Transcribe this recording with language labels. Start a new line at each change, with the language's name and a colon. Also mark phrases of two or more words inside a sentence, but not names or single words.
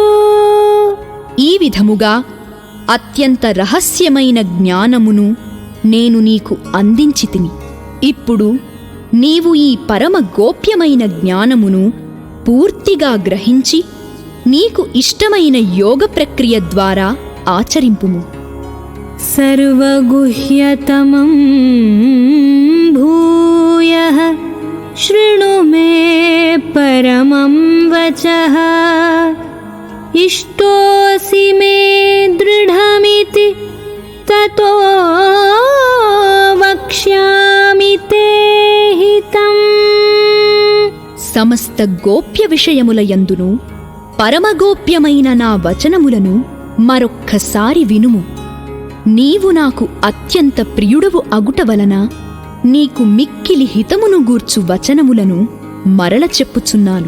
Telugu: ఈ విధముగా అత్యంత రహస్యమైన జ్ఞానమును నేను నీకు అందించితిని. ఇప్పుడు నీవు ఈ పరమ గోప్యమైన జ్ఞానమును పూర్తిగా గ్రహించి నీకు ఇష్టమైన యోగ ప్రక్రియ ద్వారా ఆచరింపుము.
Sanskrit: सर्वगुह्यतमं भूयः शृणु मे परमं वचः इष्टोऽसि मे दृढमिति ततो वक्ष्यामि ते हितम्।
Telugu: సమస్త గోప్య విషయములయందును పరమగోప్యమైన నా వచనములను మరొక్కసారి వినుము. నీవు నాకు అత్యంత ప్రియుడవు అగుట వలన నీకు మిక్కిలి హితమును గూర్చు వచనములను మరల చెప్పుచున్నాను.